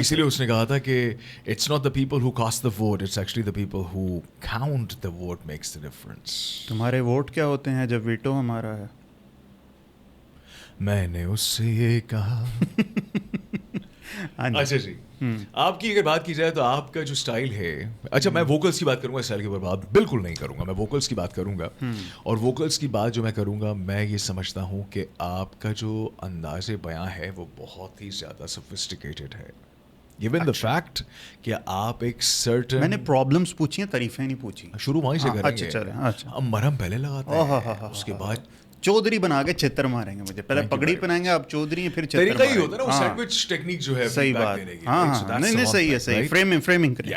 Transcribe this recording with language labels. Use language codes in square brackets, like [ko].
[ur] اسی لیے اس نے کہا تھا کہ [en] It's not the people who cast the vote, it's actually the people who count the vote makes the difference. [ur] تمہارے ووٹ کیا ہوتے ہیں جب ویٹو ہمارا ہے؟ میں نے اس سے یہ کہا. اچھا جی, آپ کی اگر بات کی جائے تو آپ کا جو اسٹائل ہے, اچھا میں ووکلس کی بات کروں گا, اسٹائل کے اوپر بات بالکل نہیں کروں گا, میں ووکلس کی بات کروں گا. اور ووکلس کی بات جو میں کروں گا, میں یہ سمجھتا ہوں کہ آپ کا جو انداز بیاں ہے وہ بہت ہی زیادہ سوفسٹیکیٹڈ ہے. [en] given the fact [ur] کہ آپ ایک [en] certain, [ur] میں نے پرابلمس پوچھی ہیں, تعریفیں نہیں پوچھی. شروع وہیں سے کریں گے. اچھا, ہم مرہم پہلے لگاتے ہیں, اس کے بعد چودھری بنا کے چھتر ماریں گے مجھے. پہلے پگڑی پہنائیں گے, آپ چودھری ہیں, پھر چھتر ماریں گے. طریقہ ہی ہوتا ہے نا وہ سینڈوچ ٹیکنیک جو ہے. صحیح بات. ہاں نہیں صحیح ہے, صحیح فریمنگ کریں.